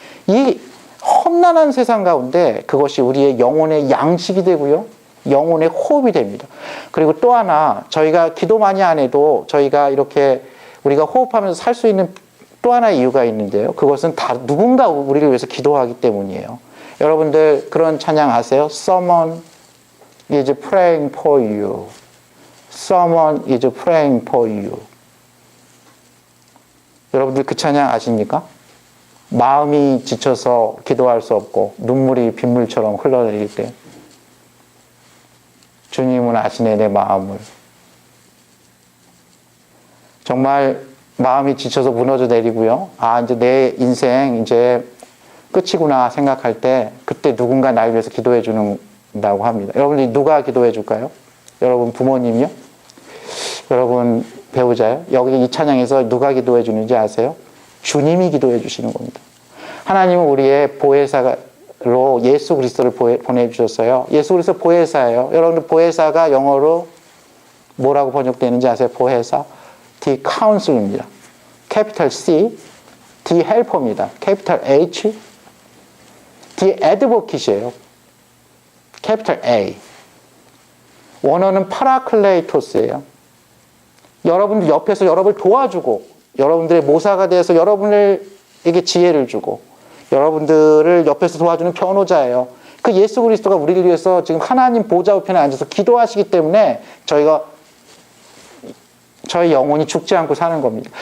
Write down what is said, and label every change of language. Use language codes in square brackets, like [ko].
[ko] 이 험난한 세상 가운데 그것이 우리의 영혼의 양식이 되고요. 영혼의 호흡이 됩니다. 그리고 또 하나, 저희가 기도 많이 안 해도 저희가 이렇게 우리가 호흡하면서 살 수 있는 또 하나의 이유가 있는데요. 그것은 다 누군가 우리를 위해서 기도하기 때문이에요. 여러분들 그런 찬양 아세요? [en] Someone is praying for you. Someone is praying for you. [ko] 여러분들 그 찬양 아십니까? 마음이 지쳐서 기도할 수 없고 눈물이 빗물처럼 흘러내릴 때 주님은 아시네 내 마음을. 정말 마음이 지쳐서 무너져 내리고요. 아, 이제 내 인생 이제 끝이구나 생각할 때 그때 누군가 나를 위해서 기도해 준다고 합니다. 여러분들이 누가 기도해 줄까요? 여러분 부모님이요? 여러분 배우자요? 여기 이 찬양에서 누가 기도해 주는지 아세요? 주님이 기도해 주시는 겁니다. 하나님은 우리의 보혜사로 예수 그리스도를 보내주셨어요. 예수 그리스도 보혜사예요. 여러분들 보혜사가 영어로 뭐라고 번역되는지 아세요? 보혜사? [en] The counsel입니다. capital C, The helper입니다. capital H, The advocate이에요. capital A. [ko] 원어는 파라클레이토스예요. 여러분들 옆에서 여러분을 도와주고 여러분들의 모사가 되어서 여러분에게 지혜를 주고 여러분들을 옆에서 도와주는 변호자예요. 그 예수 그리스도가 우리를 위해서 지금 하나님 보좌 우편에 앉아서 기도하시기 때문에 저희 영혼이 죽지 않고 사는 겁니다.